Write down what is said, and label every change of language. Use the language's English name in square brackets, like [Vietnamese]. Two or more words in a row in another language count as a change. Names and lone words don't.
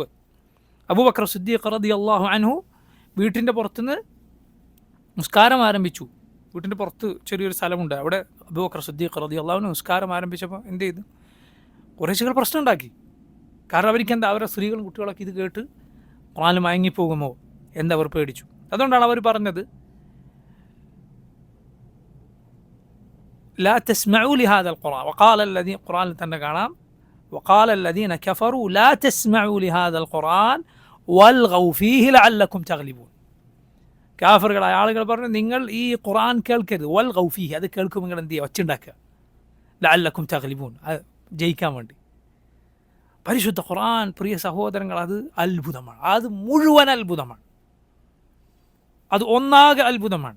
[Malayalam] അബൂബക്കർ സിദ്ദീഖ് [Arabic] رضي الله عنه [Malayalam] വീട്ടിൻ്റെ പുറത്തുനിന്ന് നിസ്കാരം ആരംഭിച്ചു. വീട്ടിൻ്റെ പുറത്ത് ചെറിയൊരു സ്ഥലമുണ്ട്, അവിടെ അബൂബക്കർ സിദ്ദീഖ് [Arabic] رضي الله عنه [Malayalam] നിസ്കാരം ആരംഭിച്ചപ്പോൾ എന്ത് ചെയ്തു? ഖുറൈശികൾ പ്രശ്നം ഉണ്ടാക്കി. കാരണം അവർക്കെന്താ, അവരുടെ സ്ത്രീകളും കുട്ടികളൊക്കെ ഇത് കേട്ട് ഖുർആനിൽ മയങ്ങിപ്പോകുമോ എന്നവർ പേടിച്ചു. അതുകൊണ്ടാണ് അവർ പറഞ്ഞത്, [Arabic] لا تسمعوا لهذا القرآن وقال الذين قرآن [Malayalam] തന്നെ കാണാം [Arabic] وقال الذين كفروا لا تسمعوا لهذا القرآن والغوا فيه لعلكم تغلبون. [Malayalam] കാഫിറുകളായ ആളുകൾ പറഞ്ഞു, നിങ്ങൾ ഈ ഖുർആൻ കേൾക്കരുത്, [Arabic] والغوا فيه, [Malayalam] അത് കേൾക്കും നിങ്ങൾ എന്ത് ചെയ്യുക? ഒച്ചുണ്ടാക്കുക, [Arabic] لعلكم تغلبون, [Malayalam] അത് ജയിക്കാൻ വേണ്ടി. പരിശുദ്ധ ഖുർആൻ പ്രിയ സഹോദരങ്ങൾ, അത് അത്ഭുതമാണ്. അത് മുഴുവൻ അത്ഭുതമാണ്. അത് ഒന്നാകെ അത്ഭുതമാണ്.